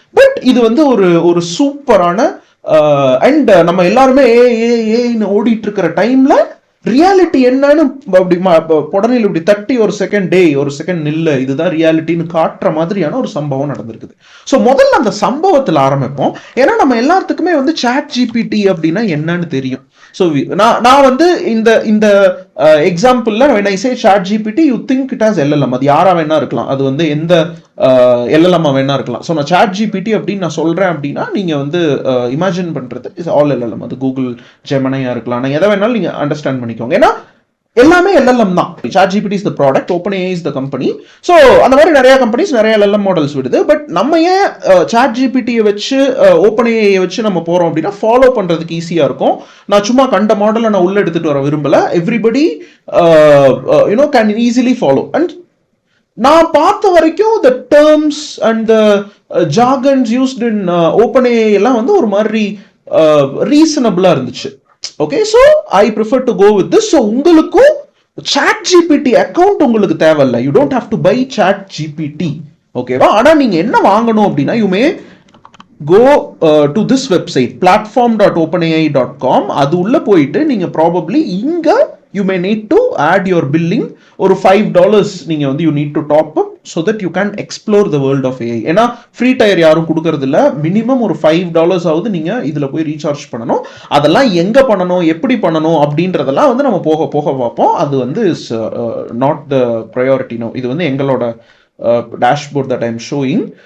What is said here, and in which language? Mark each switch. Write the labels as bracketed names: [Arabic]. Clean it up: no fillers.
[Tamil] But இது வந்து ஒரு சூப்பரான அண்ட் நம்ம எல்லாருமே ஏஐன்னு ஓடிட்டு இருக்கிற டைம்ல ரியாலிட்டி என்னன்னு அப்படி உடனே இப்படி தட்டி ஒரு செகண்ட் நில்ல, இதுதான் ரியாலிட்டின்னு காட்டுற மாதிரியான ஒரு சம்பவம் நடந்திருக்குது. ஸோ முதல்ல அந்த சம்பவத்தில் ஆரம்பிப்போம். ஏன்னா நம்ம எல்லாத்துக்குமே வந்து சாட் ஜிபிடி அப்படின்னா என்னன்னு தெரியும். ஸோ நான் வந்து இந்த [English] எக்ஸாம்பிள்ல when I say chat GPT you think it has LLM. [Tamil] அது யாரா வேணா இருக்கலாம், அது வந்து எந்த LLM வேணா இருக்கலாம். ஸோ நான் chat GPT அப்படின்னு நான் சொல்றேன் அப்படின்னா நீங்க வந்து இமேஜின் பண்றது இஸ் ஆல் LLM. அது கூகுள் ஜெமினியா இருக்கலாம், நான் எதை வேணாலும் நீங்க அண்டர்ஸ்டாண்ட் பண்ணிக்கோங்க. ஏன்னா எல்லாமே LLM தான். [English] chat GPT is the product, OpenAI is the company. [Tamil] So அந்த மாதிரி நிறைய கம்பெனிஸ் நிறைய LLM மாடல்ஸ் விடுது. பட் நம்ம ஏன் chat GPT-யை வச்சு OpenAI வச்சு நம்ம போறோம் அப்படின்னா ஃபாலோ பண்றதுக்கு ஈஸியா இருக்கும். நான் சும்மா கண்ட மாடலை நான் உள்ள எடுத்துட்டு வர விரும்பல. [English] Everybody you know can easily follow. [Tamil] And நான் பார்த்த வரைக்கும் [English] the terms and the jargons used in OpenAI [Tamil] எல்லாம் வந்து ஒரு மாதிரி ரீசனபிளா இருந்துச்சு. [English] Okay, so I prefer to go with this. So [Tamil] உங்களுக்கும் சாட் ஜிபிடி அக்கௌண்ட் உங்களுக்கு தேவையில்லை. [English] You don't have to buy chat GPT. ஓகேவா? [Tamil] ஆனால் நீங்கள் என்ன வாங்கணும் அப்படின்னா [English] You may go to this website platform.openai.com. [Tamil] அது உள்ள போயிட்டு நீங்கள் ப்ராபப்ளி இங்கே [English] you may need to add your billing [Tamil] ஒரு $5 நீங்க வந்து [English] you need to top up so that you can explore the world of AI. [Tamil] ஏன்னா ஃப்ரீ டயர் யாரும் கொடுக்கறது இல்ல. மினிமம் ஒரு $5 ஆகுது நீங்க இதுல போய் ரீசார்ஜ் பண்ணணும். அதெல்லாம் எங்க பண்ணணும், எப்படி பண்ணணும் அப்படின்றதெல்லாம் வந்து நம்ம போக போக பார்ப்போம். அது வந்து is not the priority no. இது வந்து எங்களோட dashboard that I am showing.